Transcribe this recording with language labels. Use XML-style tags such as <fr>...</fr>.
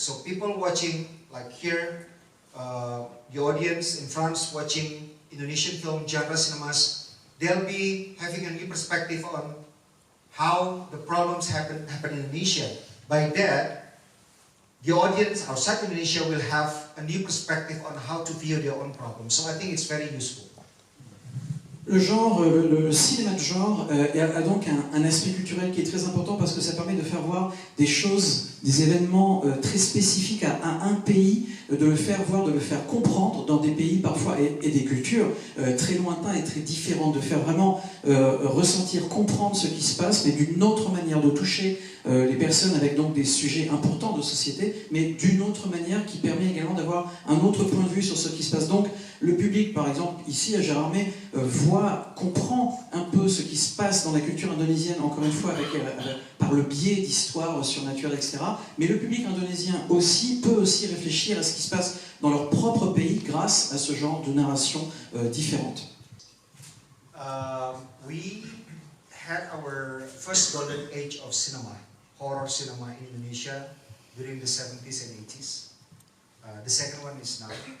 <en>So people watching, like here, the audience in France watching Indonesian film, genre cinemas, they'll be having a new perspective on how the problems happen in Indonesia. By that, the audience outside Indonesia will have a new perspective on how to view their own problems. So I think it's very useful.</en> <fr>Le genre, le cinéma de genre a donc un aspect culturel qui est très important parce que ça permet de faire voir des choses, des événements très spécifiques à un pays, de le faire voir, de le faire comprendre dans des pays parfois et des cultures très lointains et très différentes, de faire vraiment ressentir, comprendre ce qui se passe, mais d'une autre manière, de toucher les personnes avec donc des sujets importants de société, mais d'une autre manière qui permet également d'avoir un autre point de vue sur ce qui se passe. Donc le public, par exemple, ici à Gérardmer, comprend un peu ce qui se passe dans la culture indonésienne, encore une fois, par le biais d'histoires surnaturelles, etc. Mais le public indonésien peut aussi réfléchir à ce qui se passe dans leur propre pays grâce à ce genre de narration différente.</fr> <en>We had our first golden age of cinema, horror cinema in Indonesia during the 70s and 80s. The second one is now.</en>